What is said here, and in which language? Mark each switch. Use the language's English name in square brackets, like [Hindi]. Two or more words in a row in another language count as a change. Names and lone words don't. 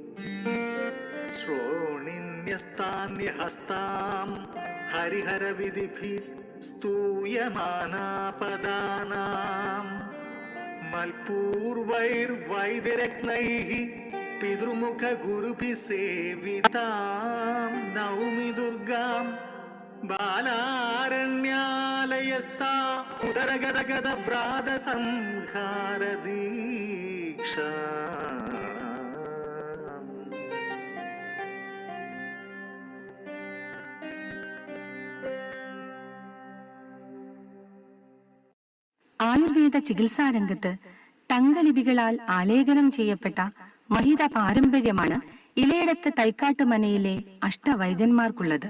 [Sanskrit] श्रोणिन्यस्तान्यहस्तां हरिहरविधिभिः स्तूयमाना पदानां मल्पूर्वैर्वैद्यरत्नैः पितृमुखगुरुभिः सेवितां नौमि दुर्गां बालारण्यालयस्था उदरगदगदव्रातसंहारदीक्षा [Malayalam] ആയുർവേദ ചികിത്സാരംഗത്ത് തങ്കലിപികളാൽ ആലേഖനം ചെയ്യപ്പെട്ട മഹിത പാരമ്പര്യമാണ് ഇലയിടത്ത് തൈക്കാട്ടുമനയിലെ അഷ്ടവൈദ്യന്മാർക്കുള്ളത്.